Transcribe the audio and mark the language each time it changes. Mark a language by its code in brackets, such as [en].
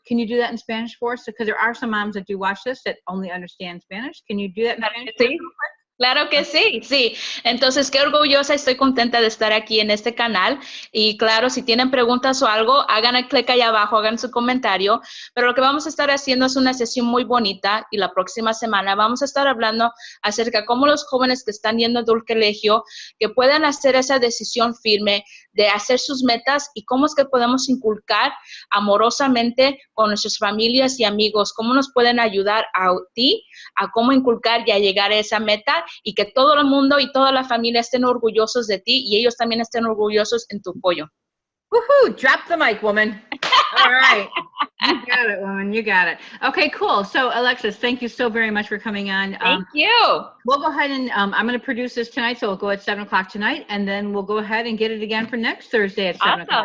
[en] Can you do that in Spanish for us? Because there are some moms that do watch this that only understand Spanish. Can you do that in Spanish? [es] Claro que sí, sí. Entonces, qué orgullosa, estoy contenta de estar aquí en este canal. Y claro, si tienen preguntas o algo, hagan el clic ahí abajo, hagan su comentario. Pero lo que vamos a estar haciendo es una sesión muy bonita, y la próxima semana vamos a estar hablando acerca de cómo los jóvenes que están yendo al colegio, que puedan hacer esa decisión firme de hacer sus metas, y cómo es que podemos inculcar amorosamente con nuestras familias y amigos, cómo nos pueden ayudar a ti a cómo inculcar y a llegar a esa meta, y que todo el mundo y toda la familia estén orgullosos de ti y ellos también estén orgullosos en tu apoyo. [en] Woohoo! Drop the mic, woman. All right. You got it, woman. You got it. Okay, cool. So, Alexis, thank you so very much for coming on. Thank you. We'll go ahead and I'm going to produce this tonight, so we'll go at 7 o'clock tonight, and then we'll go ahead and get it again for next Thursday at 7 o'clock.